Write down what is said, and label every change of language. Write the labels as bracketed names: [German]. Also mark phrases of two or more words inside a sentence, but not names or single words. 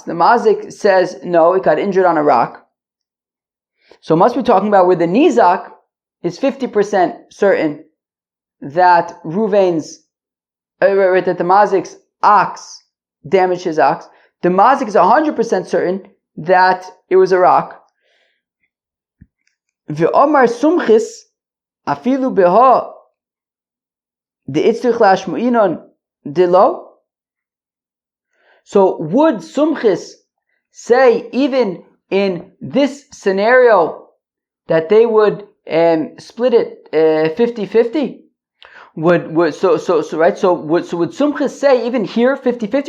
[English] The Mazik says, no, it got injured on a rock. So it must be talking about where the Nizak is 50% certain that that the Mazik's ox damaged his ox. the mazik is 100% certain that it was a rock. [Aramaic] ואמר סומכוס אפילו בהא דאיצטריך לאשמועינן דילו. [English] So would sumchis say even in this scenario that they would split it 50-50? Would sumchis say even here 50-50?